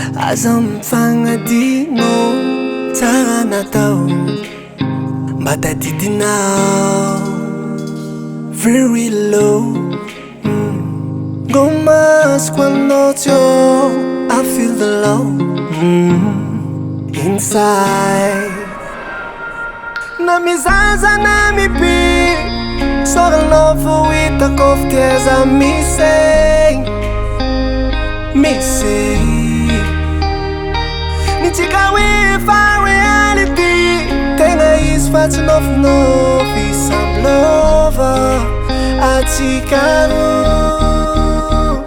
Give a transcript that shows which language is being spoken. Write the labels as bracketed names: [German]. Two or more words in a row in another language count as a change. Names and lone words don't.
[Malagasy] Aza mifagnadino tsara natao mba tadidinao [English] very low. [Malagasy] Go masco anao teo, [English] I feel the low inside. [Malagasy] Na mizaza na mipi soranao fo hitako fa tiaza misy Nitsika hoe fa reality tegna izy fa tsy nofinofy samblova atsika roa.